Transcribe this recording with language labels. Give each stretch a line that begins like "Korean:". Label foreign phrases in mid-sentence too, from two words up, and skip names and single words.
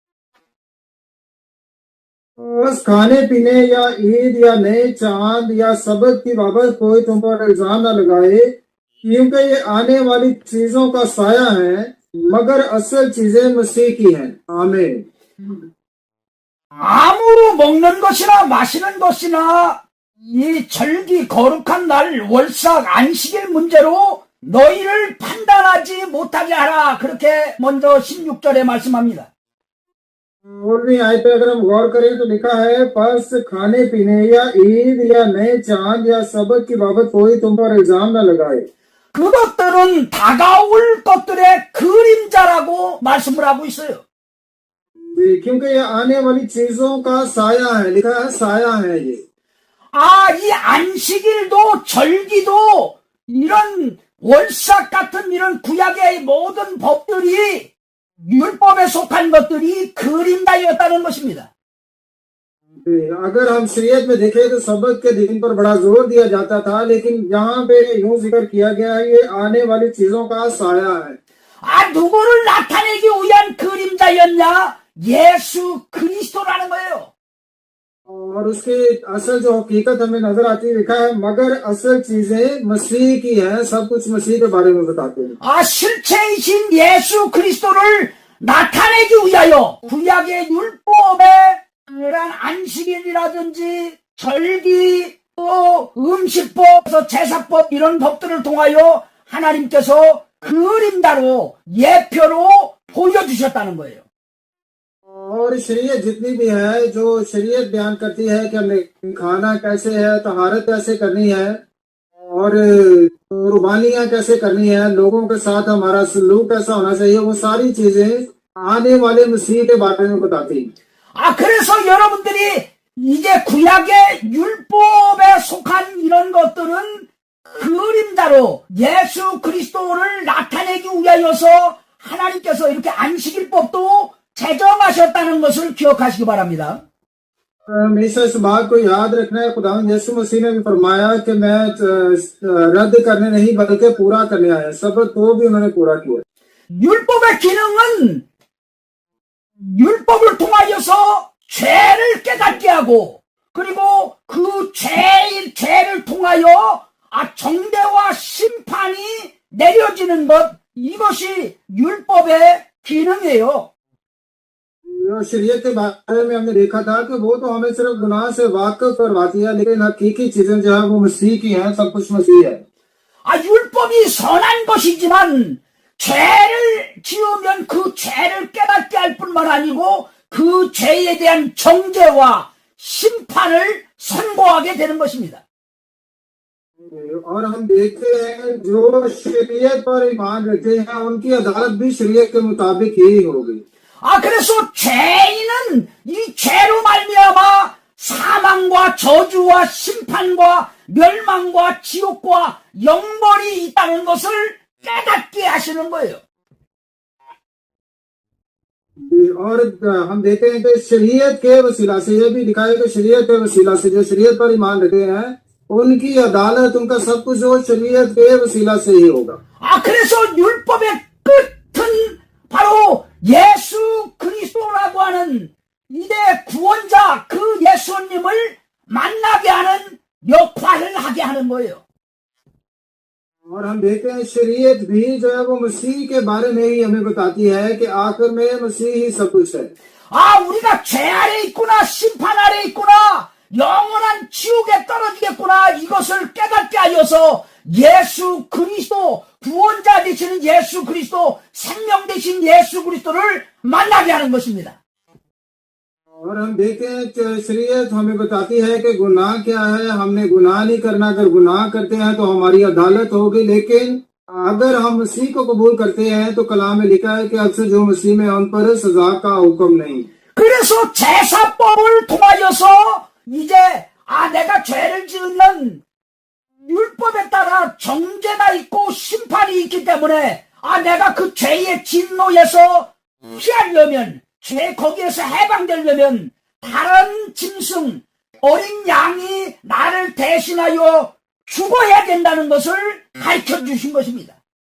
Urdu: بس کھانے پینے یا عید یا نئے چاند یا سبت کی بابت کوئی تم پر الزام نہ لگائے، کیونکہ یہ آنے والی چیزوں کا سایہ ہے، مگر اصل چیزیں مسیح کی ہیں. आमीन।
Korean: 아무로 먹는 것이나 마시는 것이나 이 절기 거룩한 날 월삭 안식일 문제로 너희를 판단하지 못하게 하라. 그렇게 먼저 16절에 말씀합니다.
Urdu: 16ویں آیت پہ اگر ہم غور کریں تو لکھا ہے، بس کھانے پینے یا عید یا نئے چاند یا سبت کی بابت کوئی تم پر الزام نہ لگائے.
Korean: 그것들은 다가올 것들의 그림자라고 말씀을 하고 있어요.
Urdu: کیونکہ یہ آنے والی چیزوں کا سایہ ہے، لکھا ہے سایہ ہے یہ.
Korean: 이 안식일도 절기도 이런 월삭 같은 이런 구약의 모든 법들이 율법에 속한 것들이 그림자였다는 것입니다.
Urdu: اگر ہم شریعت میں دیکھیں تو سبت کے دن پر بڑا زور دیا جاتا تھا، لیکن یہاں پہ یوں ذکر کیا گیا ہے یہ آنے والی چیزوں کا سایہ ہے.
Korean: 누구를 나타내기 위한 그림자였냐? 예수 그리스도라는 거예요.
Urdu: اور اس کی اصل جو حقیقت ہمیں نظر آتی ہے، لکھا ہے مگر اصل چیزیں مسیح کی ہیں، سب کچھ مسیح کے بارے میں بتاتے ہیں.
Korean: 실체이신 예수 그리스도를 나타내기 위하여 구약의 율법에 그런 안식일이라든지 절기 또 음식법, 제사법 이런 법들을 통하여 하나님께서 그림자로 예표로 보여주셨다는 거예요.
Urdu: اور شریعت جتنی بھی ہے، جو شریعت بیان کرتی ہے کہ ہمیں کھانا کیسے ہے، طہارت کیسے کرنی ہے اور قربانیاں کیسے کرنی ہے، لوگوں کے ساتھ ہمارا سلوک کیسا ہونا چاہیے، وہ ساری چیزیں آنے والے مسیح کے بارے میں بتاتی ہیں.
Korean: 그래서 여러분들이 이제 구약의 율법에 속한 이런 것들은 그림자로 예수 그리스도를 나타내기 위하여서 하나님께서 이렇게 안식일법도 제정하셨다는 것을 기억하시기 바랍니다.
Urdu: ہمیشہ اس بات کو یاد رکھنا ہے، خداوند یسوع مسیح نے بھی فرمایا کہ میں رد کرنے نہیں بلکہ پورا کرنے آیا. سبت کو بھی انہوں نے پورا کیا.
Korean: 율법의 기능은 율법을 통하여서 죄를 깨닫게 하고 그리고 그 죄를 통하여 정죄와 심판이 내려지는 것, 이것이 율법의 기능이에요.
Urdu: جو شریعت کے بارے میں ہم نے دیکھا تھا کہ وہ تو ہمیں صرف گناہ سے واقف کرواتی ہے، لیکن حقیقی چیزیں جو ہے وہ مسیح کی ہیں، سب کچھ مسیح ہے.
Korean: 율법이 선한 것이지만 죄를 지으면 그 죄를 깨닫게 할 뿐만 아니고 그 죄에 대한 정죄와 심판을 선고하게 되는 것입니다.
Urdu: اور ہم دیکھتے ہیں جو شریعت پر ایمان رکھتے ہیں ان کی عدالت بھی شریعت کے مطابق ہی ہوگی.
Korean: 그래서 죄인은 이 죄로 말미암아 사망과 저주와 심판과 멸망과 지옥과 영벌이 있다는 것을 깨닫게 하시는 거예요.
Urdu: اور ہم دیکھتے ہیں کہ شریعت کے وسیلہ سے یہ بھی دکھایا کہ شریعت کے وسیلہ سے جو شریعت پر ایمان رکھتے ہیں ان کی عدالت، ان کا سب کچھ جو شریعت کے وسیلہ سے ہی ہوگا.
Korean: 그래서 율법의 끝은 바로 예수 그리스도라고 하는 이대 구원자 그 예수님을 만나게 하는 역할을 하게 하는 거예요.
Urdu: اور ہم دیکھتے ہیں شریعت بھی جو ہے وہ مسیح کے بارے میں ہی ہمیں بتاتی ہے کہ آخر میں مسیح ہی سب کچھ ہے.
Korean: 우리가 죄 아래 있구나, 심판 아래 있구나, 영원한 지옥에 떨어지겠구나, 이것을 깨닫게 하여서 예수 그리스도, 구원자 되시는 예수 그리스도, 생명 되신 예수 그리스도를 만나게 하는 것입니다.
Urdu: اور ہم دیکھتے ہیں کہ شریعت ہمیں بتاتی ہے کہ گناہ کیا ہے، ہم نے گناہ نہیں کرنا، اگر گناہ کرتے ہیں تو ہماری عدالت ہوگی، لیکن اگر ہم مسیح کو قبول کرتے ہیں تو کلام میں لکھا ہے کہ اب سے جو مسیح میں ان پر سزا کا حکم نہیں.
Korean: 그래서 제사법을 통하여서 이제 내가 죄를 지으면 율법에 따라 정죄가 있고 심판이 있기 때문에 내가 그 죄의 진노에서 피하려면, 죄 거기에서 해방되려면 다른 짐승, 어린 양이 나를 대신하여 죽어야 된다는 것을 가르쳐 주신 것입니다.